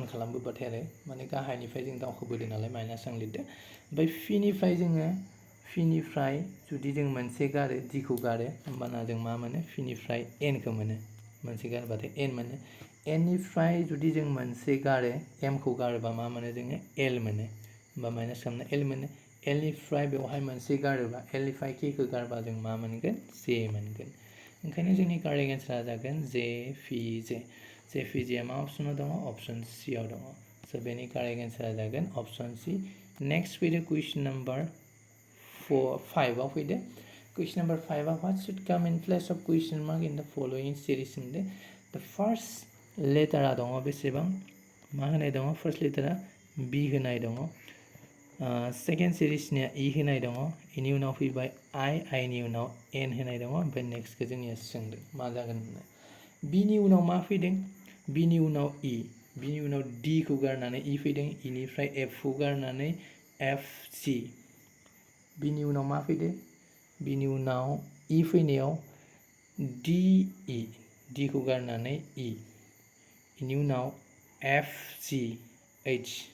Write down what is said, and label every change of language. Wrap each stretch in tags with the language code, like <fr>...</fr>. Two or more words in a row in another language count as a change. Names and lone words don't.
<brx>खालामबोबाथाय आरो माने गाहायनिफ्राय जों दावखोबोदों नालाय माइनास आं लिरदो ओमफ्राय P निफ्राय जुदि जों मोनसे गारो D खौ गारो होमबाना जों मा मोनो P निफ्राय N खौ मोनो मोनसे गारबाथाय N मोनो N निफ्राय जुदि जों मोनसे गारो M खौ गारोबा मा मोनो जोङो L मोनो होमबा माइनास खालामना L मोनो L निफ्राय बेवहाय मोनसे गारोबा L निफ्राय K खौ गारबा जों मा मोनगोन J मोनगोन ओंखायनो जोंनि</brx> <en>correct answer</en> <brx>जागोन JPJ मा अपसनाव दङ अपसन C आव दङ स' बेनि</brx> <en>correct answer</en> <brx>जागोन अपसन C नेक्स्ट फैदो</brx> <en>question number 5</en> <brx>आव फैदो</brx> <en>question number 5</en> <brx>आ</brx> <en>what should come in place of question mark in the following series</en> <brx>होनदो</brx> <en>the first letter</en> <brx>दङ बेसेबां मा होनाय दङ</brx> <en>first letter</en> <brx>B होनाय दङ</brx> <en>second series</en> <brx>इ होनाय दङ इनि उनाव फैबाय आइ नि उनाव एन होनाय दङ ओमफ्राय नेक्स्टखौ जोंनिया सोंदों मा जागोन होनना बिनि उनाव मा फैदों बिनि उनाव इ बिनि उनाव डि खौ गारनानै इ फैदों इनिफ्राय एफ खौ गारनानै एफ सि बिनि उनाव मा फैदों बिनि उनाव इ फैनायाव डि इ डि खौ गारनानै इ इनि उनाव एफ सि एच</brx>